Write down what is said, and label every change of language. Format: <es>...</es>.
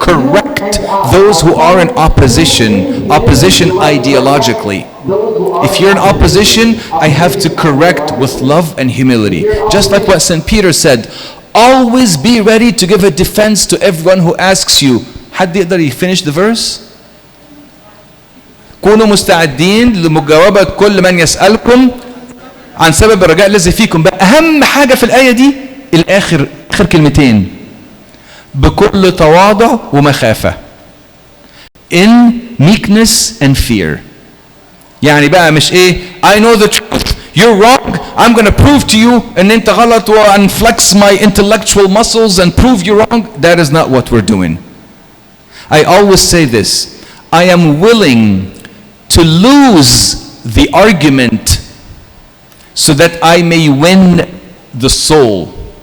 <en>Correct those who are in opposition ideologically. If you're in opposition, I have to correct with love and humility. Just like what St. Peter said, always be ready to give a defense to everyone who asks you.</en> <ar>حد يقدر ي</ar> <en>finish the verse?</en> <ar>كونوا مستعدين لمجاوبة كل من يسألكم عن سبب الرجاء الذي فيكم. بقى أهم حاجة في الآية دي الآخر كلمتين بكل تواضع ومخافة.</ar> <en>In meekness and fear.</en> <ar>يعني بقى مش</ar> <en>I know the truth, you're wrong, I'm going to prove to you</en> <ar>ان انت غلط</ar> <en>and flex my intellectual muscles and prove you wrong. That is not what we're doing. I always say this, I am willing to lose the argument so that I may win the soul.</en>